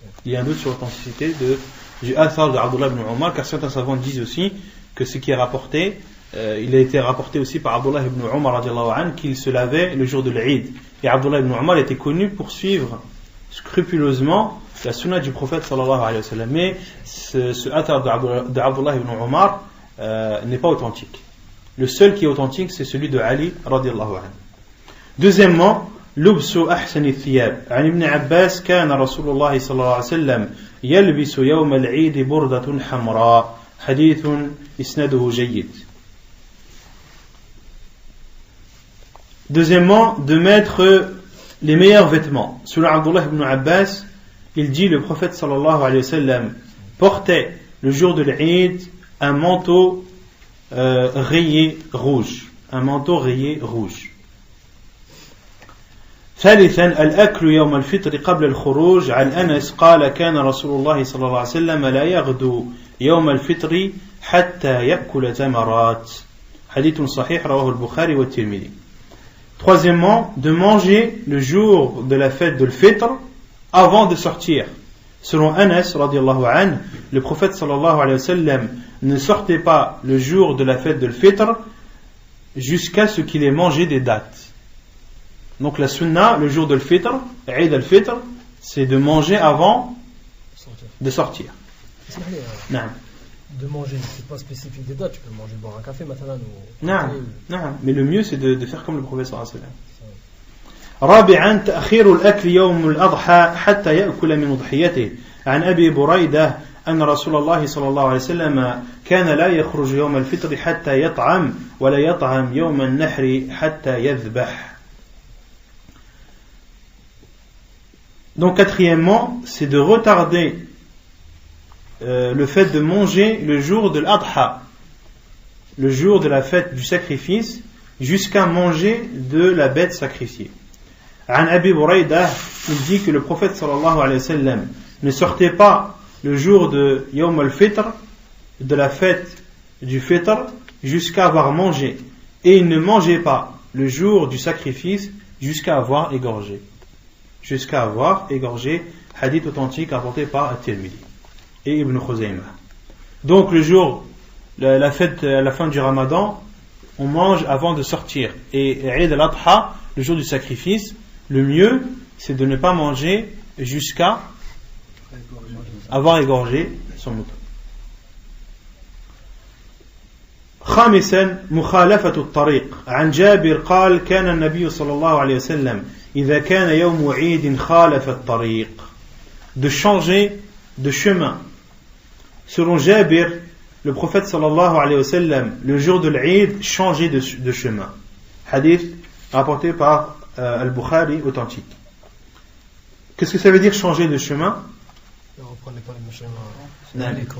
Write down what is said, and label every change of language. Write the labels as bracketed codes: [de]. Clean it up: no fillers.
[fr] Il y a un doute sur l'authenticité du athar d'Abdullah ibn Omar, car certains savants disent aussi que ce qui est rapporté, il a été rapporté aussi par Abdullah ibn Omar radiallahu anhu qu'il se lavait le jour de l'Eid. Et Abdullah ibn Omar était connu pour suivre scrupuleusement la sunna du prophète sallallahu alayhi wa sallam. Mais ce athar d'Abdullah ibn Omar n'est pas authentique. Le seul qui est authentique, c'est celui de Ali radiallahu anhu. Deuxièmement, [ar] لبس أحسن الثياب. عن ابن عباس كان رسول الله صلى الله عليه وسلم يلبس يوم العيد بردة حمراء. حديث إسناده جيد. [fr] Deuxièmement, de mettre les meilleurs vêtements. Selon Abdullah ibn Abbas, il dit le prophète sallallahu alayhi wa sallam portait le jour de l'Eid un manteau rayé rouge. Un manteau rayé rouge. [ar] ثالثا الأكل يوم الفطر قبل الخروج. عن أنس قال كان رسول الله صلى الله عليه وسلم لا يغدو يوم الفطر حتى يأكل تمرات. حديث صحيح رواه البخاري والترمذي. [fr] Troisièmement, de manger le jour de la fête de l'Fitr avant de sortir. Selon Anas radiallahu anhu, le prophète sallallahu alayhi wa sallam ne sortait pas le jour de la fête de l'Fitr jusqu'à ce qu'il ait mangé des dattes. Donc la sunna, le jour de l'Fitr, Eid al-Fitr, c'est de manger avant de sortir. De manger, c'est pas spécifique des dates, tu peux manger, boire un café maintenant. Non, mais le mieux c'est de faire comme le prophète sallallahu alayhi wa sallam. [ar] رابعا تأخير الأكل يوم الأضحى حتى يأكل من أضحيته. عن أبي بريدة أن رسول الله صلى الله عليه وسلم كان لا يخرج يوم الفطر حتى يطعم ولا يطعم يوم النحر حتى يذبح. [fr] Donc quatrièmement, c'est de retarder le fait de manger le jour de l'Adha, le jour de la fête du sacrifice, jusqu'à manger de la bête sacrifiée. An Abi Buraydah, il dit que le prophète sallallahu alayhi wa sallam ne sortait pas le jour de Yawm al-Fitr, de la fête du Fitr, jusqu'à avoir mangé. Et il ne mangeait pas le jour du sacrifice jusqu'à avoir égorgé. Jusqu'à avoir égorgé, hadith authentique rapporté par At-Tirmidhi et Ibn Khuzaymah. Donc le jour, la fête à la fin du Ramadan, on mange avant de sortir. Et Eid al-Adha, le jour du sacrifice, le mieux c'est de ne pas manger jusqu'à avoir égorgé son mouton. [ar] خامسا مخالفة الطريق عن جابر قال كان النبي صلى الله عليه وسلم إذا كان يوم عيد خالف الطريق, [fr] de changer de chemin. Selon Jabir, le prophète sallallahu alayhi wa sallam, le jour de l'Eid, changeait de chemin. Hadith rapporté par Al-Bukhari authentique. Qu'est-ce que ça veut dire changer de chemin? Ne reprenez pas le chemin.